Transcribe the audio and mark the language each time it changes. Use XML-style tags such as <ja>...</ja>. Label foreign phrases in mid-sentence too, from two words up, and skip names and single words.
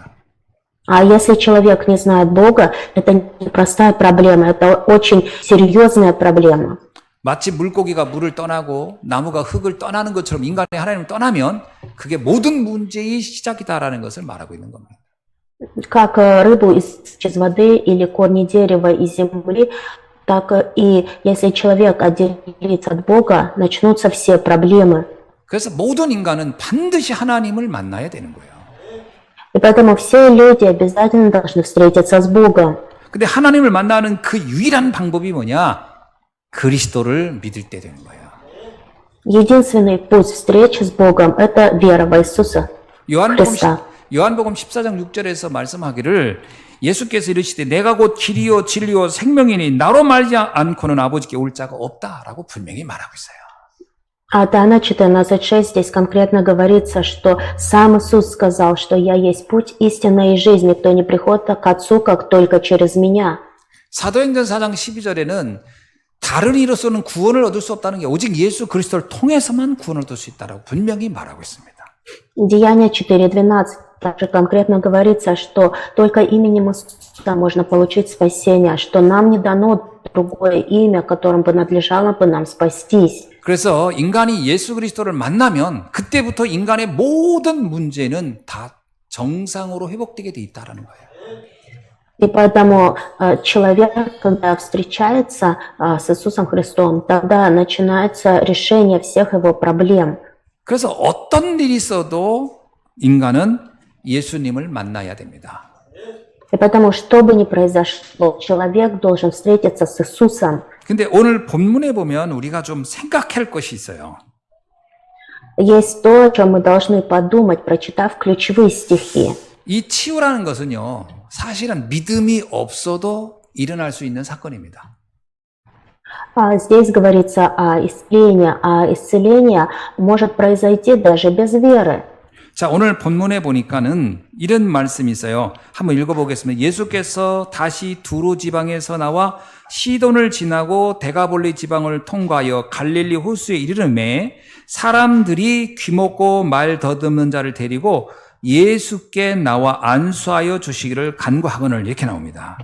<ru>А если человек не знает Бога, это не простая проблема, это очень серьезная проблема.</ru> <ko>마치 물고기가 물을 떠나고 나무가 흙을 떠나는 것처럼 인간이 하나님을 떠나면 그게 모든 문제의 시작이다라는 것을 말하고 있는 겁니다.</ko> <ru>Как рыбу из воды или корни дерева из земли, так и если человек отделится от Бога, начнутся все проблемы.</ru> <ko>그래서 모든 인간은 반드시 하나님을 만나야 되는 거예요.</ko> <ru>И поэтому все люди обязательно должны встретиться с Богом.</ru> <ko>근데 하나님을 만나는 그 유일한 방법이 뭐냐? 그리스도를 믿을 때 되는 거예요.</ko> <ru>Единственный путь встречи с Богом – это вера в Иисуса. Христа.</ru> <ko>요한복음 14장 6절에서 말씀하기를 예수께서 이르시되 내가 곧 길이요 진리요 생명이니 나로 말지 않고는 아버지께 올 자가 없다라고 분명히 말하고 있어요.</ko> <ru>А Иоанна 14:6 здесь конкретно говорится, что сам Иисус сказал, что «Я есть путь, истина и жизнь, никто не приходит к Отцу, как только через Меня».</ru> <ko>사도행전 4장 12절에는 다른 이로서는 구원을 얻을 수 없다는 게 오직 예수 그리스도를 통해서만 구원을 얻을 수 있다라고 분명히 말하고 있습니다.</ko> <ru>Деяния 4:12 также конкретно говорится, что только именем Иисуса можно получить спасение, что нам не дано другое имя, которым бы надлежало бы нам спастись.</ru> <ko>그래서 인간이 예수 그리스도를 만나면 그때부터 인간의 모든 문제는 다 정상으로 회복되게 돼 있다라는 거예요.</ko> <ru>И поэтому человек, когда встречается с Иисусом Христом, тогда начинается решение всех его проблем.</ru> <ko>그래서 어떤 일이 있어도 인간은 예수님을 만나야 됩니다.</ko> <ru>И поэтому, что бы ни произошло, человек должен встретиться с Иисусом.</ru> <ko>근데 오늘 본문에 보면 우리가 좀 생각할 것이 있어요.</ko> <ru>Есть то, о чем мы должны подумать, прочитав ключевые стихи.</ru> <ko>이 치유라는 것은요, 사실은 믿음이 없어도 일어날 수 있는 사건입니다.</ko> <ru>Здесь говорится о исцелении, а исцеление может произойти даже без веры.</ru> <ko>자, 오늘 본문에 보니까는 이런 말씀이 있어요. 한번 읽어보겠습니다. 예수께서 다시 두로 지방에서 나와 시돈을 지나고 데가볼리 지방을 통과하여 갈릴리 호수에 이르르매 사람들이 귀먹고 말 더듬는 자를 데리고 예수께 나와 안수하여 주시기를 간구하거늘 이렇게 나옵니다.</ko>